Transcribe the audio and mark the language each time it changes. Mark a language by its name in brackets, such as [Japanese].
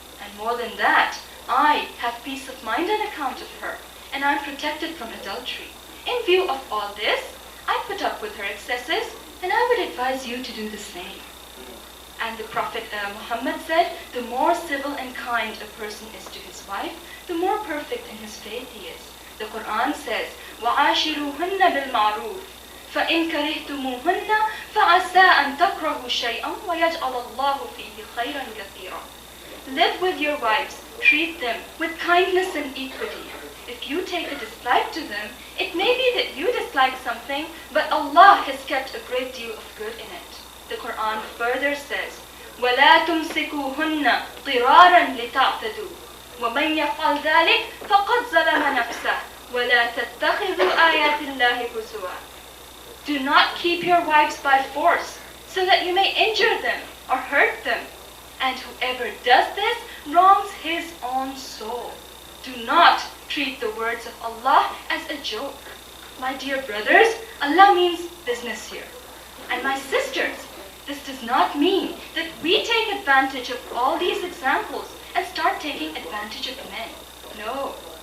[English] And more than that, I have peace of mind on account of her, and I am protected from adultery. In view of all this, I put up with her excesses, and I would advise you to do the same. And the Prophet Muhammad said, the more civil and kind a person is to his wife, the more perfect in his faith he is. The Quran says, [Arabic] وَعَاشِرُوهُنَّ بِالْمَعْرُوفِ فَإِنْ كَرِهْتُمُوهُنَّ فَعَسَىٰ أَنْ تَكْرَهُوا شَيْئًا وَيَجْعَلَ اللَّهُ فِيهِ خَيْرًا كَثِيرًا. [English] Live with your wives, treat them with kindness and equity. If you take a dislike to them, it may be that you dislike something, but Allah has kept a great deal of good in it. The Quran further says, [Arabic] وَلَا تُمْسِكُوهُنَّ ضِرَارًا لِتَعْتَدُوا وَمَنْ يَفْعَلْ ذَلِكَ فَقَدْ ظَلَمَ نَفْسَهُ وَلَا تَتَّخِذُوا آيَاتِ اللَّهِ هُزُوًا. [English] Do not keep your wives by force, so that you may injure them or hurt them. And whoever does this wrongs his own soul. Do not treat the words of Allah as a joke. My dear brothers, Allah means business here. And my sisters, this does not mean that we take advantage of all these examples and start taking advantage of men. No.